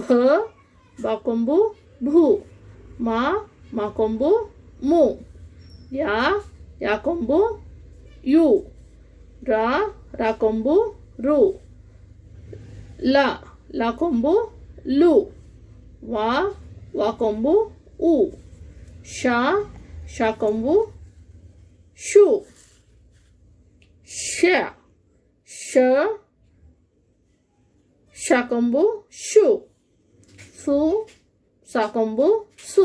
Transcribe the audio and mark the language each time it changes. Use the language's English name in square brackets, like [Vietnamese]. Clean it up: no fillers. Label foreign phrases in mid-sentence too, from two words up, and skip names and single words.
[Kannada] ಬಾ ಕೊಂಬು ಭು. ಮಾ, ಮಾ ಕೊಂಬು ಮು. ಯಾ, ಯಾ ಕೊಂಬು ಯು. ರಾ, ರಾ ಕೊಂಬು ರು. ಲ, ಲಾ ಕೊಂಬು ಲು. ವಾ, ವಾ ಕೊಂಬು ಉ. ಶಾ, ಶಾ ಕೊಂಬು ಶು. ಶ, ಶ, ಶಾ ಕೊಂಬು ಶು. ಸು, ಸಾ ಕೊಂಬು ಸು.